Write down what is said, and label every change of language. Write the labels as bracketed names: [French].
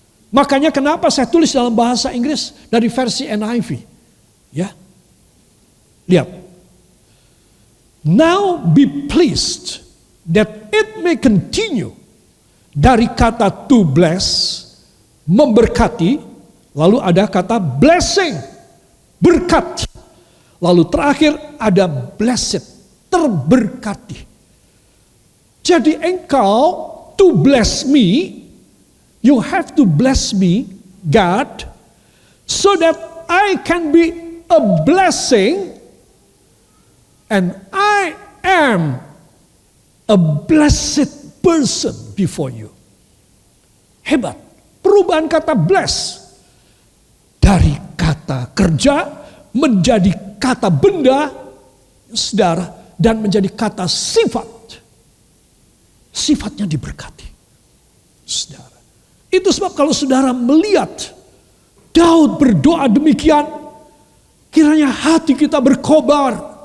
[Indonesian] Makanya kenapa saya tulis dalam bahasa Inggris dari versi NIV. Ya, lihat. [English] Now be pleased that it may continue. [Indonesian] Dari kata to bless, memberkati, lalu ada kata blessing, berkat. Lalu terakhir ada blessed, terberkati. Jadi engkau [English] to bless me, you have to bless me, God, so that I can be a blessing, and I am a blessed person before you. [Indonesian] Hebat. Perubahan kata bless dari kata kerja menjadi kata benda, saudara, dan menjadi kata sifat. Sifatnya diberkati, saudara. Itu sebab kalau saudara melihat Daud berdoa demikian, kiranya hati kita berkobar.